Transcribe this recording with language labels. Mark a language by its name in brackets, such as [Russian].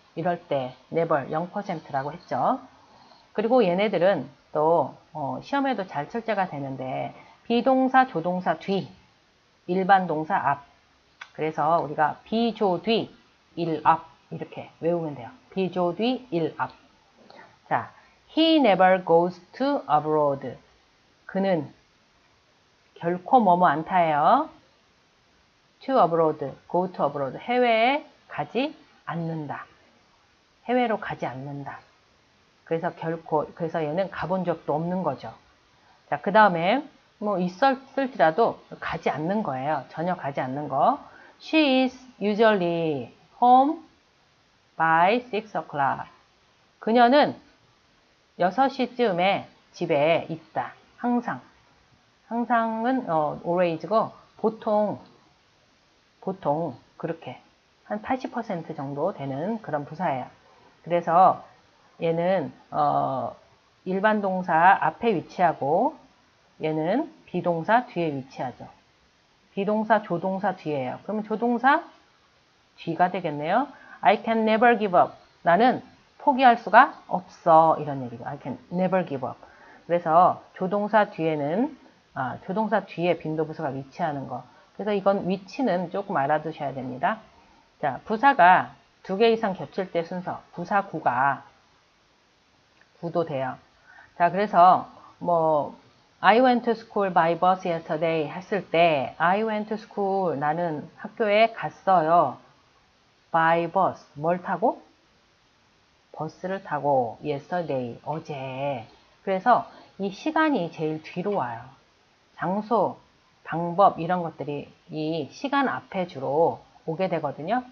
[Korean] 이럴 때 never 0%라고 했죠. 그리고 얘네들은 또 시험에도 잘 출제가 되는데 비동사, 조동사 뒤, 일반 동사 앞. 그래서 우리가 비조 뒤, 일 앞 이렇게 외우면 돼요. 비조 뒤, 일 앞. [English] 자, he never goes to abroad. [Korean] 그는 결코 뭐뭐 않다예요. to abroad, go to abroad. 해외에 가지 않는다. 해외로 가지 않는다. 그래서 결코, 그래서 얘는 가본 적도 없는 거죠. 자, 그 다음에 뭐 있었을지라도 가지 않는 거예요. 전혀 가지 않는 거. [English] She is usually home by 6 o'clock. [Korean] 그녀는 6시쯤에 집에 있다. 항상. 항상은 always고 보통 그렇게 한 80% 정도 되는 그런 부사예요. 그래서 얘는 일반 동사 앞에 위치하고 얘는 비동사 뒤에 위치하죠. 비동사 조동사 뒤에요. 그러면 조동사 뒤가 되겠네요. [English] I can never give up. [Korean] 나는 포기할 수가 없어. 이런 얘기죠. [English] I can never give up. [Korean] 그래서 조동사 뒤에는 조동사 뒤에 빈도부사가 위치하는 거. 그래서 이건 위치는 조금 알아두셔야 됩니다. 자, 부사가 2개 이상 겹칠 때 순서, 부사구가 구도 돼요. 자, 그래서 뭐 [English] I went to school by bus yesterday [Korean] 했을 때 [English] I went to school [Korean] 나는 학교에 갔어요. by bus 뭘 타고? 버스를 타고 yesterday 어제 그래서 이 시간이 제일 뒤로 와요. 장소, 방법 이런 것들이 이 시간 앞에 주로 오게 되거든요.